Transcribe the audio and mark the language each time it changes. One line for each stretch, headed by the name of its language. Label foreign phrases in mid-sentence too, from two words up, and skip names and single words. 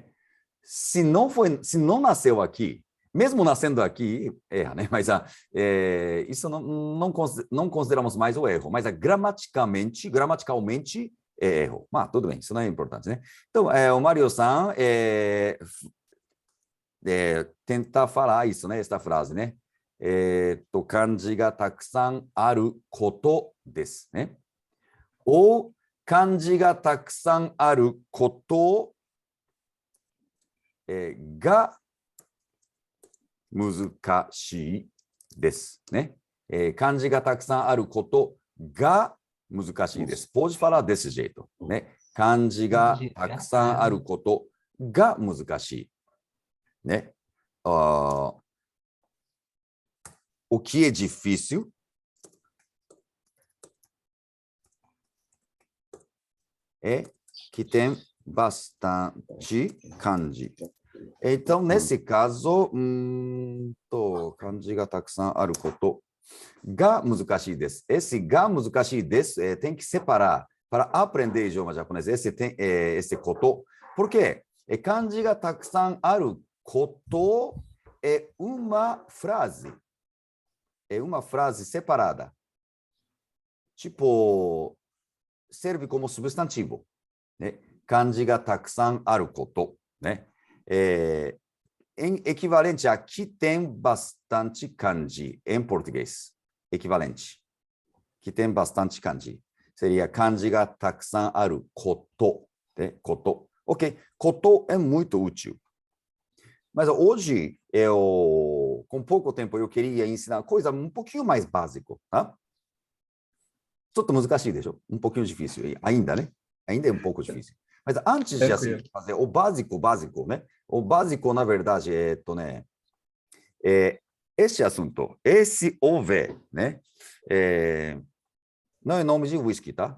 Portuguese: Se não nasceu aqui, mesmo nascendo aqui, erra, né? Mas isso não consideramos mais o erro, mas gramaticalmente é erro. Mas tudo bem, isso não é importante, né? Então, o Mario-san tentar falar isso, né? Esta frase, né?
Japanese: 漢字がたくさんあることです,
Portuguese: né?
Japanese: 漢字がたくさんあることが難しいです, né? 漢字がたくさんあることが難しいです.
Portuguese: Pode falar desse jeito, né?
Japanese: 漢字がたくさんあることが難しい,
Portuguese: né? O que é difícil é que tem bastante kanji. Então, nesse caso,
Japanese: 漢字がたくさんあることが難しいです.
Portuguese: Esse
Japanese: が難しいです
Portuguese: tem que separar para aprender idioma japonês. Esse koto. Por quê?
Japanese: 漢字がたくさんあること
Portuguese: é uma frase. É uma frase separada. Tipo, serve como substantivo, né?
Japanese: 漢字がたくさんあること,
Portuguese: né? Em equivalente a que tem bastante kanji em português. Equivalente. Que tem bastante kanji. Seria
Japanese: 漢字がたくさんあること,
Portuguese: né? Koto. Ok, koto é muito útil. Mas hoje, com pouco tempo, eu queria ensinar coisa um pouquinho mais básico, tá?
Japanese: ちょっと難しいでしょ?
Portuguese: Um pouquinho difícil, ainda, né? Ainda é um pouco difícil. Mas antes de assim, fazer o básico, né? O básico, na verdade, este assunto, esse OV, né? Não é nome de whisky, tá?